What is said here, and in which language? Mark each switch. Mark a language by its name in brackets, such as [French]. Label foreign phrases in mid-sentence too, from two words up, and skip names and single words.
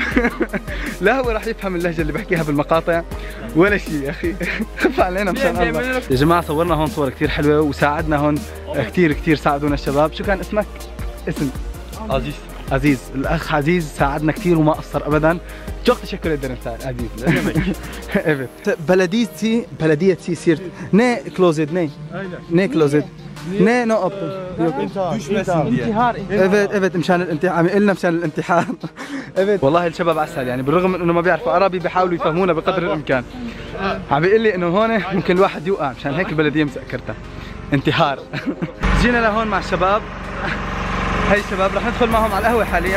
[Arabic] لا هو راح يفهم اللهجة اللي بحكيها بالمقاطع ولا شيء يا اخي. خف علينا مشان الله. يا جماعة صورنا هون صور كثير حلوة، وساعدنا هون كثير ساعدونا الشباب. شو كان اسمك؟ اسم عزيز. الاخ عزيز ساعدنا كثير وما قصر ابدا. [Turkish] çok teşekkür ederim عزيز. Evet. Belediyesi Siirt. Ne closet ne? Aynen. Ne closet? Ne yaptın? düşmesin diye. İntihar. [Arabic] Evet مشان الانتحار. عم يقول لنا مشان الانتحار. [Turkish] evet. [Arabic] والله الشباب عسل يعني، بالرغم من انه ما بيعرفوا عربي بيحاولوا يفهمونا بقدر الامكان. عم بيقول لي انه هون ممكن الواحد يوقع، مشان هيك البلديه مسكرتها انتحار. جينا لهون مع الشباب، هي الشباب رح ندخل معهم على القهوه حاليا.